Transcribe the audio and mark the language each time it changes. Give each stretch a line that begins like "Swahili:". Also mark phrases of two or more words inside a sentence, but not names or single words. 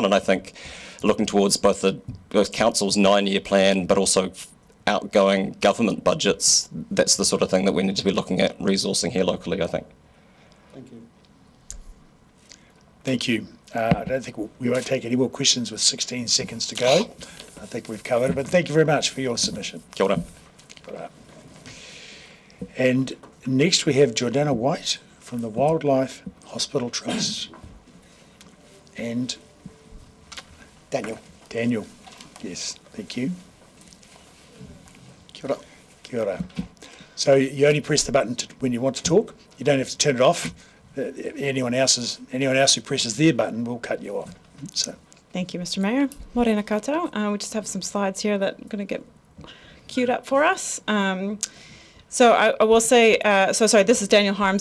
English: And I think looking towards both council's 9-year plan, but also outgoing government budgets, that's the sort of thing that we need to be looking at resourcing here locally, I think. Thank you. Thank you. I don't think we won't take any more questions with 16 seconds to go. I think we've covered it, but thank you very much for your submission.
Māori: Kia ora.
English: And next we have Jordana White from the Wildlife Hospital Trust. And Daniel. Daniel, yes, thank you.
Māori: Kia ora. Kia ora.
English: So you only press the button when you want to talk. You don't have to turn it off. Anyone else who presses their button will cut you off. So. Thank you, Mr. Mayor.
Māori: Morena koutou.
English: We just have some slides here that are going to get queued up for us. So I will say, sorry, this is Daniel Harms.